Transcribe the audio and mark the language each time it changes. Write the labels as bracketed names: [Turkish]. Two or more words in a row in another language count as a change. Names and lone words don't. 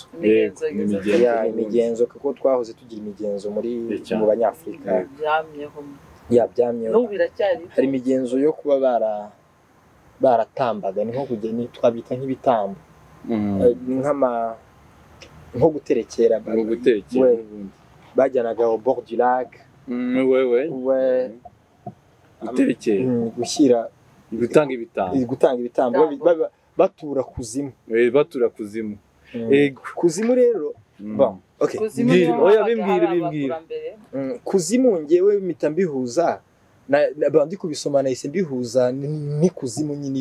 [Kinyarwanda] Imigenzo kuko twahoze tugira imigenzo mu Banyafurika byamyeho. Hari imigenzo yo kuba baratambaga, ni nko kugeni twabita nk'ibitambo, nko guterekera, bajyanaga [French] au bord du lac, [Kinyarwanda] guterekera, gushyira, gutanga ibitambo, batura kuzimu. Kuzimu rero bon, okay, bimbwira kuzimu ngewe mpita mbihuza bandi kubisoma nahise mbihuza ni kuzimu nyine.